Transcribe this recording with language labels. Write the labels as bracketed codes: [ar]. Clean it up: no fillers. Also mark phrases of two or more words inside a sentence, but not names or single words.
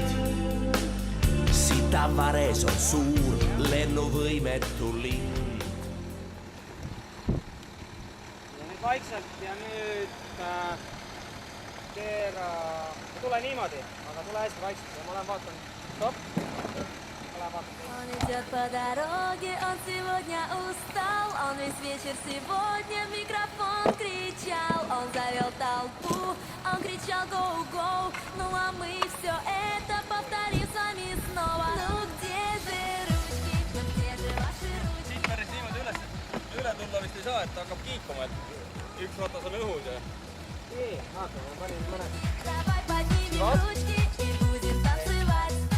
[et] Sitavares on suur, lennuvõimetu linn. Ja nüüd vaikselt ja nüüd keera, tule niimoodi, aga tule hästi vaikselt ja ma lähen vaatan. Stopp. [ru] Он идет по дороге, он сегодня устал. Он весь вечер сегодня в микрофон кричал. Он завел толпу, он кричал go-go. Ну а мы все это повторим с вами снова. Ну где же ручки, ну где же ваши ручки? [et] Siit päris niimoodi üle tulla vist ei saa, et ta hakkab kiikuma, et üks ratas on õhus ja... Ei, vaata, ma panin mõned. [ru] Давай поднимем ручки и будем танцевать.